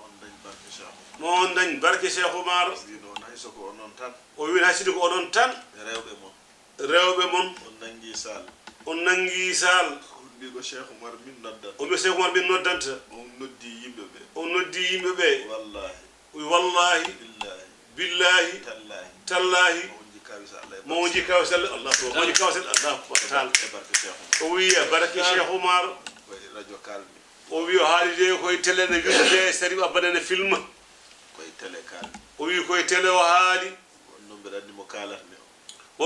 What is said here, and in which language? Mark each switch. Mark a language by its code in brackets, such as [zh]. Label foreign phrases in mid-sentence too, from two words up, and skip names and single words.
[ff] ma on dañ barke Cheikh Oumar ma on dañ barke Cheikh Oumar wino on hay soko onon tan o wi hay sidi ko onon tan rewɓe mon rewɓe mon on nangi sal on nangi sal on mbi ko Cheikh Oumar min noddat o wi Cheikh Oumar min noddanta on noddi yimɓeɓe on noddi yimɓeɓe [ar] wallahi wallahi billahi billahi tallahi tallahi [ff] ma on ji kawisa Allah mo wonji kawsel Allah ko wonji kawsel Allah taala e barke Cheikh Oumar o wi barke Cheikh Oumar koye radio kalmi o wi o haalide koye télé ne wiide sari abadane film koye télé kalmi o wi koye télé o haali wonno mbeɗa andi mo kalatmi o